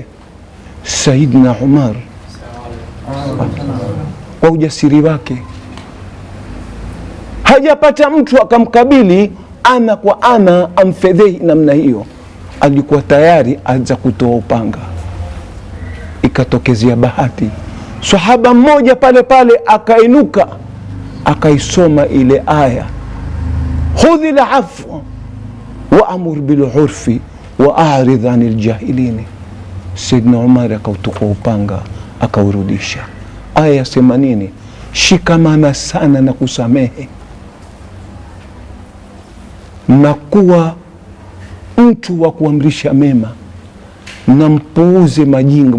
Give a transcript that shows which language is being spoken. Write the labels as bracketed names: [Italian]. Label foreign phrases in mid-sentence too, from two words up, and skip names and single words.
[Swahili] Sayyidina Umar kwa ujasiri wake, hajapata mtu akamkabili ana kwa ana amfedhehi namna hiyo, alikuwa tayari aanza kutoa upanga. Ikatokezea bahati, sahaba mmoja pale pale akainuka, akaisoma ile aya, [Arabic] خذ العفو وأمر بالعرف وأعرض عن الجاهلين. [Swahili] Sayyidina Umar akautukua upanga, akaurudisha. Aya yasema nini? Shikamana sana na kusamehe, na kuwa mtu wa kuamrisha mema, na mpuuze majinga.